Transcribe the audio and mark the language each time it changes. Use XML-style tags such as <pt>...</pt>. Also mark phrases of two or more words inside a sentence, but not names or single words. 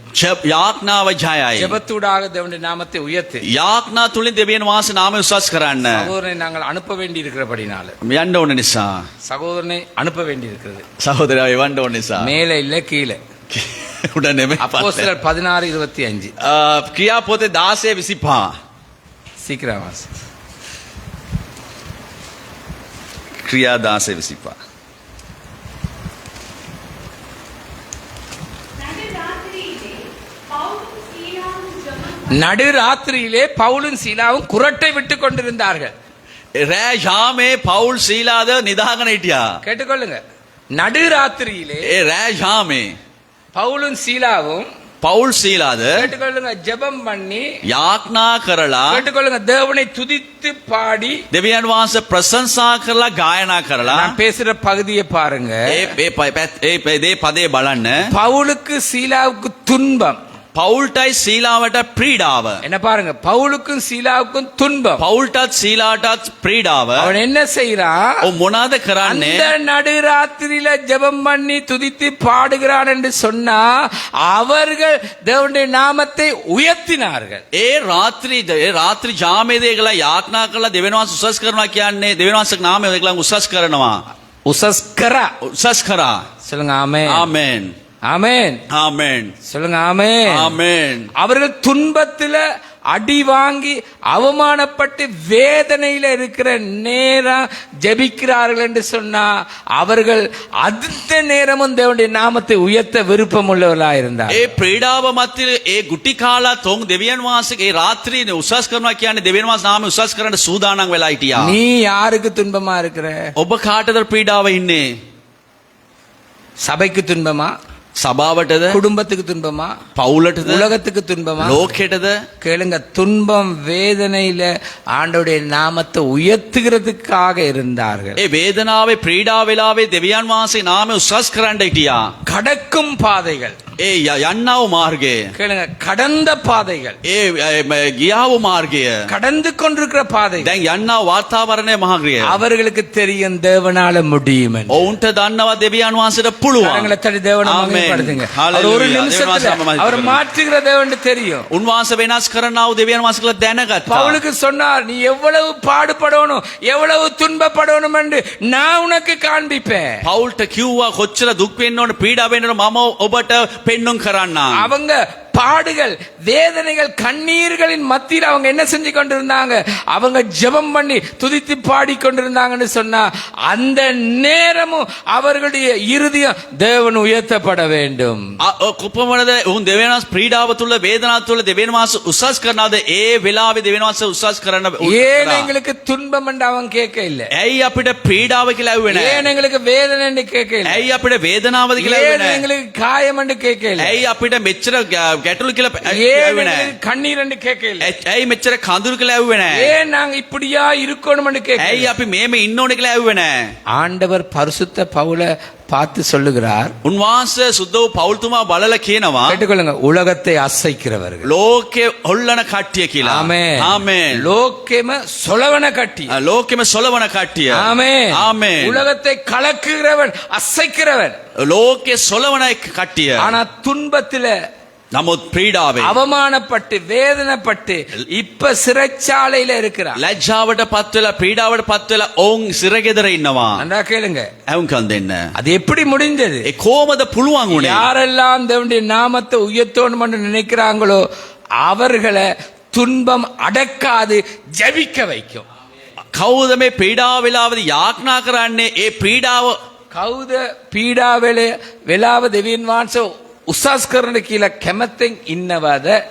<si>යාඥාව ජයයි.</si> <ta>ஜெபத்தூடாக தேவனுடைய நாமத்தை உயர்த்து.</ta> <si>යාඥා තුලින් දෙවියන් වහන්සේ නාමය උසස් කරන්න.</si> <ta>சகோதரனை நாங்கள் அனுப்ப வேண்டி இருக்கிறபடினால,</ta> <si>යන්න ඕන නිසා.</si> <ta>சகோதரனை அனுப்ப வேண்டி இருக்கிறது.</ta> <si>සහෝදරයා එවන්න ඕන නිසා.</si> <ta>மேல இல்ல கீழே.</ta> <si>උඩ නෙමෙයි.</si> <ta>அப்போஸ்தலர் 16:25.</ta> <si>ක්‍රියා පොතේ 16:25.</si> <ta>சீக்கிரம் வாசி.</ta> <si>ක්‍රියා 16:25.</si> <ta>நடுராத்திரியிலே பவுலும் சீலாவும் குறட்டை விட்டு கொண்டிருந்தார்கள்.</ta> <si>රෑ යාමේ පවුල් සීලාද නිදාගෙන හිටියා.</si> <ta>கேட்டுக்கொள்ளுங்க, நடுராத்திரியிலே</ta> <si>ඒ රෑ යාමේ</si> <ta>பவுலும் சீலாவும்</ta> <si>පවුල් සීලාද</si> <ta>கேட்டுக்கொள்ளுங்க ஜெபம் பண்ணி</ta> <si>යාඥා කරලා</si> <ta>கேட்டுக்கொள்ளுங்க தேவனை துதித்து பாடி.</ta> <si>දෙවියන් වහන්සේ ප්‍රශංසා කරලා ගායනා කරලා</si> <ta>நான் பேசுற பகுதியை பாருங்க.</ta> <si>ඒ පදේ බලන්න.</si> <ta>பவுலுக்கு சீலாவுக்கு துன்பம்.</ta> <si>පවුල්ටයි සීලාවට ප්‍රීඩාව.</si> <ta>என்ன பாருங்க, பவுலுக்கும் சீலாவுக்கும் துன்பம்.</ta> <si>පවුල්ටත් සීලාටත් ප්‍රීඩාව.</si> <ta>அவன் என்ன செய்யறான்?</ta> <si>ඔව් මොනවාද කරන්නේ?</si> <ta>அந்த நடுராத்திரியில ஜெபம் பண்ணி துதித்து பாடுகிறான் என்று சொன்னா அவர்கள் தேவனுடைய நாமத்தை உயர்த்தினார்கள்.</ta> <si>ඒ රාත්‍රී ජාමේදී ඒගොල්ලෝ යාඥා කරලා දෙවියන් වහන්සේ උසස් කරනවා කියන්නේ දෙවියන් වහන්සේගේ නාමය ඒගොල්ලෝ උසස් කරනවා. උසස් කරා උසස් කරා.</si> <ta>சொல்லுங்க ஆமென்.</ta> <si>ආමෙන්.</si> <ta>ஆமென்.</ta> <si>ආමෙන්.</si> <ta>சொல்லுங்க ஆமென்.</ta> <si>ආමෙන්.</si> <ta>அவர்கள் துன்பத்துல அடி வாங்கி அவமானப்பட்டு வேதனையில இருக்கிற நேரம் ஜெபிக்கிறார்கள் என்று சொன்னா அவர்கள் அந்த நேரமும் தேவனுடைய நாமத்தை உயர்த்த விருப்பம் உள்ளவர்களாக இருந்தார்.</ta> <si>ඒ ප්‍රීඩාව මැද ඒ ගුටි කාලා තොන් දෙවියන් වහන්සේගේ ඒ රාත්‍රියේ උසස් කරනවා කියන්නේ දෙවියන් වහන්සේ නාමය උසස් කරන්න සූදානම් වෙලා හිටියා.</si> <ta>நீ யாருக்கு துன்பமா இருக்கிற?</ta> <si>ඔබ කාටද ප්‍රීඩාව ඉන්නේ?</si> <ta>சபைக்கு துன்பமா?</ta> <si>සභාවටද?</si> <ta>குடும்பத்துக்கு துன்பமா?</ta> <si>පවුලටද?</si> <ta>உலகத்துக்கு துன்பமா?</ta> <si>ලෝකෙටද?</si> <ta>கேளுங்க, துன்பம் வேதனையில ஆண்டவருடைய நாமத்தை உயர்த்துகிறதுக்காக இருந்தார்கள்.</ta> <si>ඒ වේදනාවේ ප්‍රීඩාව වෙලාවේ දෙවියන් වහන්සේ නාමය උසස් කරන්න හිටියා.</si> <ta>கடக்கும் பாதைகள்.</ta> <si>ඒ යන්නව මාර්ගය.</si> <ta>கேளுங்க, கடந்த பாதைகள்.</ta> <si>ඒ ගියාව මාර්ගය.</si> <ta>கடந்து கொண்டிருக்கிற பாதைகள்.</ta> <si>දැන් යන්නව වාතාවරණය මාර්ගය.</si> <ta>அவர்களுக்கு தெரியும் தேவனால முடியும் என்று.</ta> <si>ඔවුන්ට දන්නවා දෙවියන් වහන්සේට පුළුවන්.</si> <ta>கரங்களை தட்டி தேவனை மகிமைப்படுத்துங்க. அவர் ஒரு நிமிஷத்துல அவர் மாற்றுகிற தேவன் தெரியும்.</ta> <si>උන්වහන්සේ වෙනස් කරනව දෙවියන් වහන්සේ කියලා දැනගත්තා.</si> <ta>பவுலுக்கு சொன்னார், நீ எவ்வளவு பாடுபடணும் எவ்வளவு துன்பப்படணும் என்று நான் உனக்கு காண்பிப்பேன்.</ta> <si>පවුල්ට කිව්වා කොච්චර දුක් වෙන්න ඕන පීඩා වෙන්න ඕන මම ඔබට පෙන්눔 කරන්නම්.</si> <ta>அவங்க பாடுகள் வேதனைகள் கண்ணீர்களின் மத்தியில் அவங்க என்ன செஞ்சு கொண்டிருந்தாங்க? அவங்க ஜெபம் பண்ணி துதித்து பாடி கொண்டிருந்தாங்கன்னு சொன்னா அந்த நேரமும் அவர்களுடைய இருதயம் தேவன் உயர்த்தப்பட வேண்டும்.</ta> <si>කොපමණද උන් දෙවියන් වහන්සේ ප්‍රීඩාව තුල වේදනාව තුල දෙවියන් වහන්සේ උසස් කරනවද? ඒ වෙලාවේ දෙවියන් වහන්සේ උසස් කරන්න</si> <ta>ஏன் எங்களுக்கு துன்பம் என்று அவன் கேட்க இல்ல.</ta> <si>ඇයි අපිට ප්‍රීඩාව කියලා ඇහුවේ නැහැ?</si> <ta>ஏன் எங்களுக்கு வேதனை என்று கேட்க இல்ல.</ta> <si>ඇයි අපිට වේදනාවද කියලා ඇහුවේ</si> <ta>ஏன்</ta> <si>නැහැ?</si> <ta>எங்களுக்கு காயம் என்று கேட்க இல்ல.</ta> <si>ඇයි අපිට මෙච්චර ගැටලු කියලා</si> <ta>ஏன்</ta> <si>ඇහුවේ නැහැ?</si> <ta>எங்களுக்கு கண்ணீர் என்று கேட்க இல்ல.</ta> <si>ඇයි මෙච්චර කඳුළු කියලා ඇහුවේ නැහැ?</si> <ta>ஏன் நாங்க இப்படியா இருக்கணும் என்று கேட்க</ta> <si>ඇයි</si> <ta>இல்ல.</ta> <si>අපි මේම ඉන්න ඕනේ කියලා ඇහුවේ නැහැ?</si> <ta>ஆண்டவர் பரிசுத்த பவுலை பார்த்து சொல்லுகிறார்,</ta> <si>උන්වහන්සේ සුද්ධ වූ පෞල්තුමා බලලා කියනවා</si> <ta>கேட்டுக்கொள்ளுங்க, உலகத்தை அசைக்கிறவர்கள்.</ta> <si>ලෝකේ හොල්ලන කට්ටිය කියලා.</si> <ta>ஆமென்.</ta> <si>ආමෙන්. ලෝකෙම සොලවන කට්ටිය. ලෝකෙම සොලවන කට්ටිය.</si> <ta>ஆமென். ஆமென். உலகத்தை கலக்குகிறவன் அசைக்கிறவன்.</ta> <si>ලෝකේ සොලවන කට්ටිය.</si> <ta>ஆனா துன்பத்தில</ta> <si>නමුත් ප්‍රීඩාවේ</si> <ta>அவமானப்பட்டு வேதனைப்பட்டு இப்ப சிறைச்சாலையில இருக்கிறான்.</ta> <si>ලැජ්ජාවට පත් වෙලා ප්‍රීඩාවට පත් වෙලා ඔවුන් සිරගෙදර ඉන්නවා.</si> <ta>நன்றா கேளுங்க,</ta> <si>ඇවුම්කන් දෙන්න.</si> <ta>அது எப்படி முடிந்தது?</ta> <si>ඒ කොහමද පුළුවන් උනේ?</si> <ta>யாரெல்லாம் தேவனுடைய நாமத்தை உயர்த்தணும் என்று நினைக்கிறாங்களோ அவர்களை துன்பம் அடக்காது ஜெபிக்க வைக்கும்.</ta> <si>කවුද මේ ප්‍රීඩාව වෙලාවදී යාඥා කරන්නේ? ඒ ප්‍රීඩාව කවුද පීඩා වෙලාව දෙවියන් වහන්සේ උසස් කරන කියලා කැමැත්තෙන් ඉන්නවද?</si>